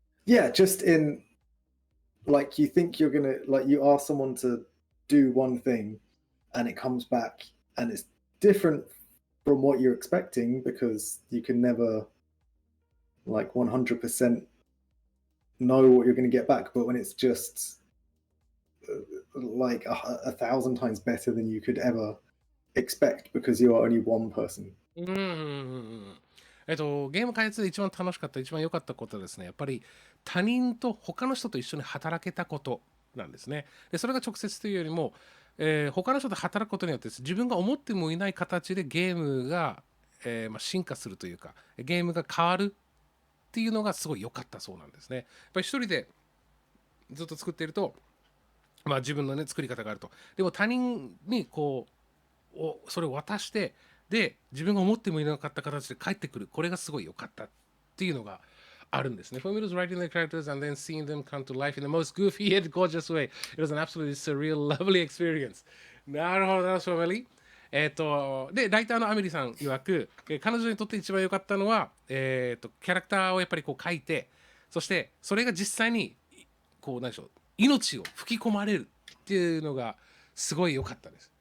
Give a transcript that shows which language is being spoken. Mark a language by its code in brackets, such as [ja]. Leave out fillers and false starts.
[en] yeah, just in like, you think you're gonna, like, you ask someone to do one thing and it comes back and it's different from what you're expecting, because you can never like 100% know what you're going to get back. But when it's just like a thousand times better than you could ever expect, because you are only one person. [ja] うんうんうんうんゲーム開発で一番楽しかった、一番良かったことはですね、やっぱり他人と他の人と一緒に働けたことなんですね。で、それが直接というよりも、他の人と働くことによってです自分が思ってもいない形でゲームが、進化するというか、ゲームが変わるっていうのがすごい良かったそうなんですね。やっぱり一人でずっと作っていると、自分のね、作り方があると。でも他人にこう、それを渡して、で、自分が思ってもいなかった形で帰ってくる。これがすごい良かったっていうのがあるんですね。 [en] For me, it was writing the characters and then seeing them come to life in the most goofy yet gorgeous way. It was an absolutely surreal, lovely experience. [ja] なるほどな、ショーメリー。で、ライターのアメリさん曰く、彼女にとって一番良かったのは、キャラクターをやっぱりこう書いて、そしてそれが実際にこう何でしょう、命を吹き込まれるっていうのがすごい良かったです。